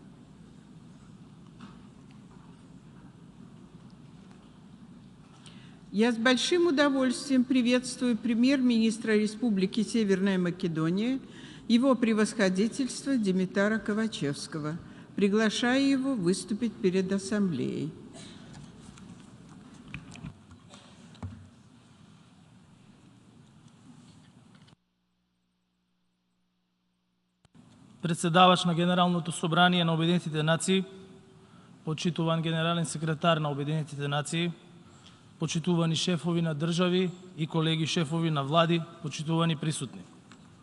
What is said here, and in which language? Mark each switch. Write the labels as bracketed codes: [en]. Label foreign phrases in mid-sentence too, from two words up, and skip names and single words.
[ru] Я с большим удовольствием приветствую премьер-министра Республики Северная Македония, его превосходительство Димитара Ковачевского. Приглашаю его выступить перед Ассамблеей. [mk] Председавач на Генералното собрание на Обединетите нации, почитуван генерален секретар на Обединетите нации, почитувани шефови на држави и колеги шефови на влади, почитувани присутни.